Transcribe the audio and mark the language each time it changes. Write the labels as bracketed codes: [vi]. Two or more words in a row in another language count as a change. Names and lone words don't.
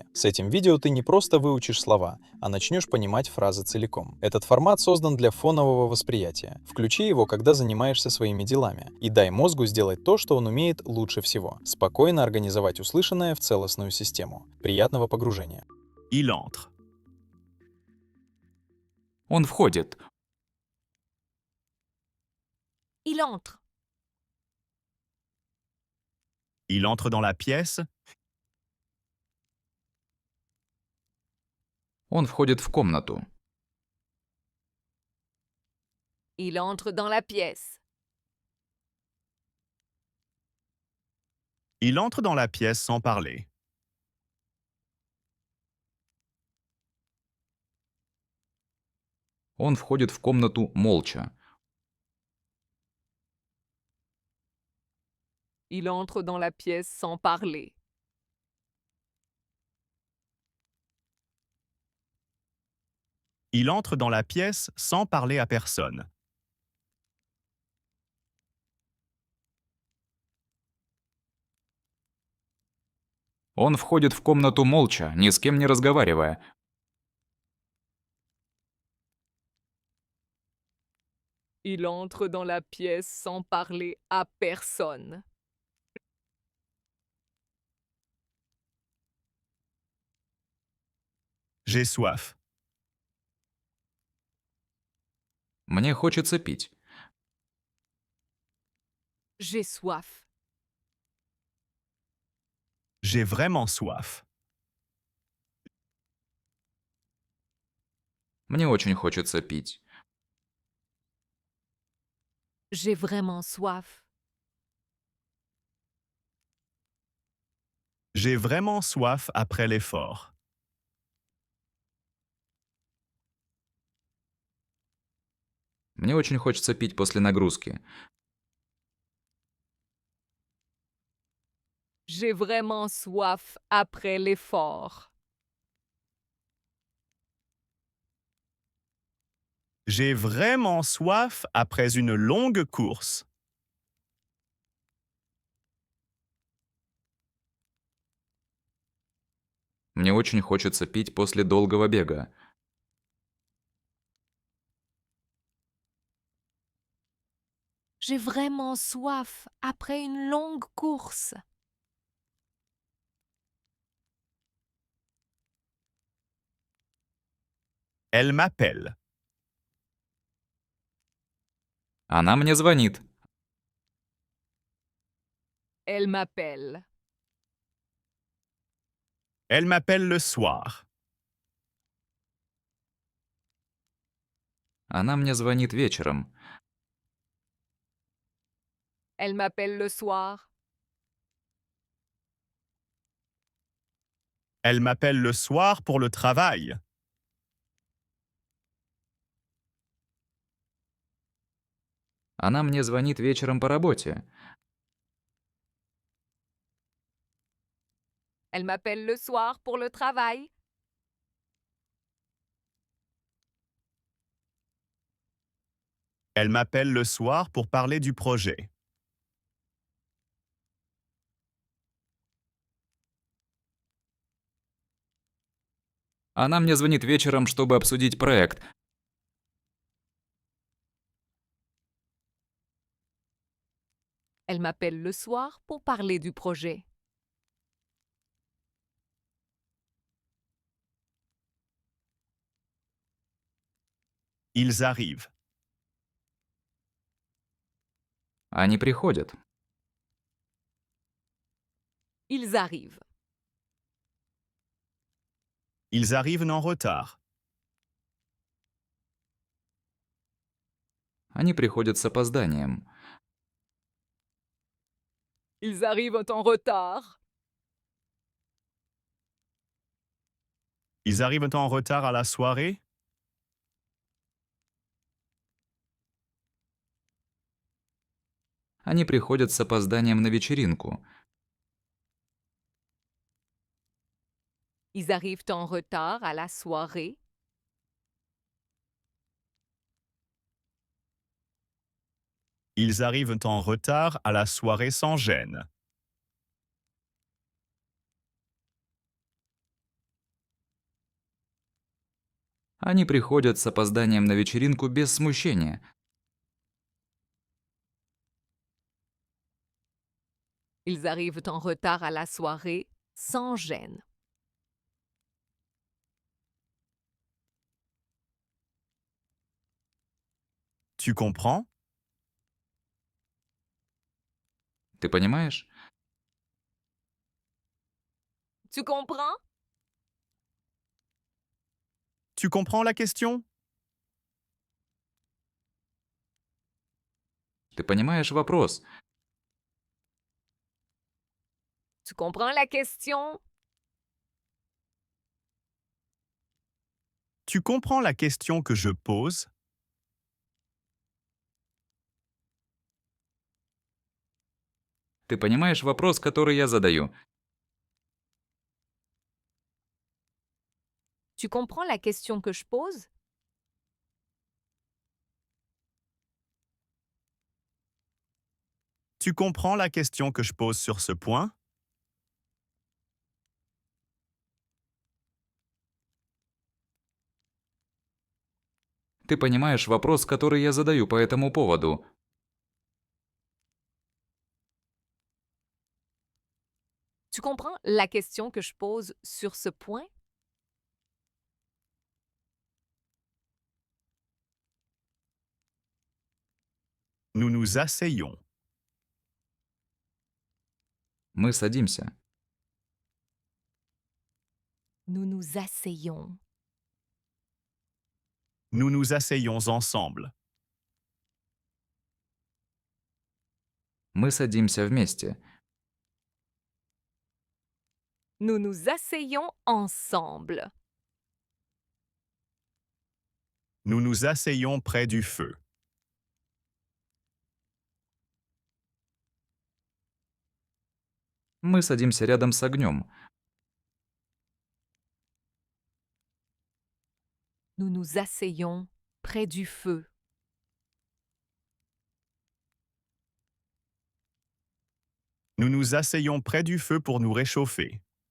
[ru] С этим видео ты не просто выучишь слова, а начнешь понимать фразы целиком. Этот формат создан для фонового восприятия. Включи его, когда занимаешься своими делами, и дай мозгу сделать то, что он умеет лучше всего — спокойно организовать услышанное в целостную систему. Приятного погружения. [fr] Il entre. [ru] Он входит. [fr] Il entre. Il entre dans la pièce. [ru] Он входит в комнату. [fr] Il entre dans la pièce. Il entre dans la pièce sans parler. [ru] Он входит в комнату молча. [fr] Il entre dans la pièce sans parler. Il entre dans la pièce sans parler à personne. [ru] Он входит в комнату молча, ни с кем не разговаривая. [fr] Il entre dans la pièce sans parler à personne. J'ai soif. [ru] Мне хочется пить. [fr] J'ai soif. J'ai vraiment soif. [ru] Мне очень хочется пить. [fr] J'ai vraiment soif. J'ai vraiment soif après l'effort. [ru] Мне очень хочется пить после нагрузки. [fr] J'ai vraiment soif après l'effort. J'ai vraiment soif après une longue course. [ru] Мне очень хочется пить после долгого бега. [fr] J'ai vraiment soif après une longue course. Elle m'appelle. [ru] Она мне звонит. [fr] Elle m'appelle. Elle m'appelle le soir. [ru] Она мне звонит вечером. [fr] Elle m'appelle le soir. Elle m'appelle le soir pour le travail. [ru] Она мне звонит вечером по работе. [fr] Elle m'appelle le soir pour le travail. Elle m'appelle le soir pour parler du projet. [ru] Она мне звонит вечером, чтобы обсудить проект. [fr] Elle m'appelle le soir pour parler du projet. Ils arrivent. [ru] Они приходят. [fr] Ils arrivent. Ils arrivent en retard. [ru] Они приходят с опозданием. [fr] Ils arrivent en retard. Ils arrivent en retard à la soirée. [ru] Они приходят с опозданием на вечеринку. [fr] Ils arrivent en retard à la soirée. Ils arrivent en retard à la soirée sans gêne. [ru] Они приходят с опозданием на вечеринку без смущения. [fr] Ils arrivent en retard à la soirée sans gêne. Tu comprends? [ru] Ты понимаешь? [fr] Tu comprends? Tu comprends la question? [ru] Ты понимаешь вопрос? [fr] Tu comprends la question? Tu comprends la question que je pose? [ru] Ты понимаешь вопрос, который я задаю? [fr] Tu comprends la question que je pose? Tu comprends la question que je pose sur ce point? [ru] Ты понимаешь вопрос, который я задаю по этому поводу? [fr] Tu comprends la question que je pose sur ce point? Nous nous asseyons. [ru] Мы садимся. [fr] Nous nous asseyons. Nous nous asseyons ensemble. [ru] Мы садимся вместе. [fr] Nous nous asseyons ensemble. Nous nous asseyons près du feu. [ru] Мы садимся рядом с огнем. [fr] Nous nous asseyons près du feu. Nous nous asseyons près du feu pour nous réchauffer.